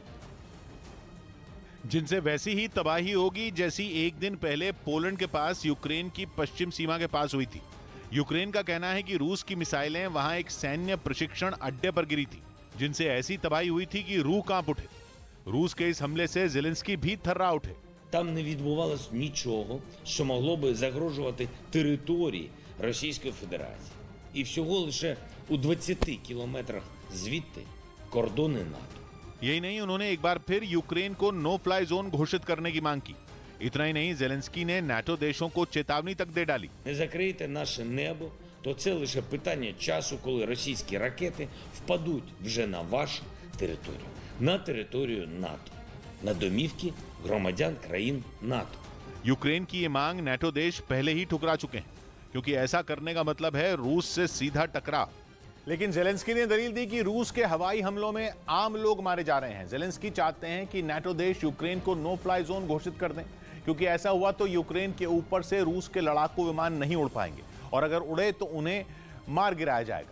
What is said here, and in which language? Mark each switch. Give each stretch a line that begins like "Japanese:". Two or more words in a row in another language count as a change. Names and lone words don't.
Hindi: जिनसे वैसी ही तबाही होगी जैसी एक दिन पहले पोलैंड के पास यूक्रेन की पश्चिम सीमा के पास हुई थी। यूक्रेन का कहना है कि रूस की मिसाइलें वहां एक सैन्य प्रशिक्षण अड्डे पर गिरी थी, जिनसे ऐसी तबाही हुई थी कि रूह कांप उठे। रूस के इस हमले से ज़ेलेंस्की भी थर्रा उठे।
Ukrainian: Там не відбувалось нічого, що могло би загрожувати території Російської Федерації. І всього лише у 20 кілометрах звідти кордони НАТО.
Hindi: यही नहीं, उन्होंने एक बार फिर यूक्रेन को
English: no fly zone
Hindi: घोषित करने की मांग की। इतना ही नहीं, ज़ेलेंस्की ने नाटो देशों को चेतावनी तक दे डाली।
Ukrainian: Не закриєте наше небо, то це лише питання часу, коли російські ракети впадуть вже на вашу територію, на територію НАТО, на домівки громадян країн НАТО.
Hindi: यूक्रेन की ये मांग नाटो देश पहले ही ठुकरा चुके हैं, क्योंकि ऐसा करने का मतलब है रूस से सीधा टकराव। लेकिन ज़ेलेंस्की ने दलील दी कि रूस के हवाई हमलों में आम लोग मारे जा रहे हैं। ज़ेलेंस्की चाहते हैं कि नाटो देश यूक्रेन को
English: no fly zone
Hindi: घोषित कर दें, क्योंकि ऐसा हुआ तो यूक्रेन के ऊपर से रूस के लड़ाकू विमान नहीं उड़ पाएंगे, और अगर उड़े तो उन्हें मार गिराया जाएगा।